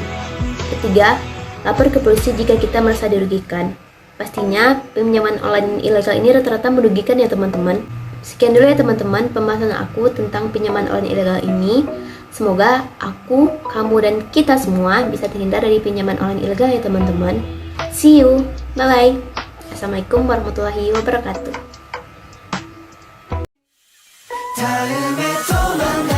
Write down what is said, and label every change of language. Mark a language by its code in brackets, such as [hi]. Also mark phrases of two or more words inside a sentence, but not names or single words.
[id] Ketiga, lapor ke polisi jika kita merasa dirugikan. Pastinya peminjaman online ilegal ini rata-rata merugikan ya teman-teman. Sekian dulu ya teman-teman pembahasan aku tentang pinjaman online ilegal ini. Semoga aku, kamu, dan kita semua bisa terhindar dari pinjaman online ilegal ya teman-teman. [en] See you, bye-bye. [ar] السلام عليكم ورحمة الله وبركاته. [ko] 다음에 또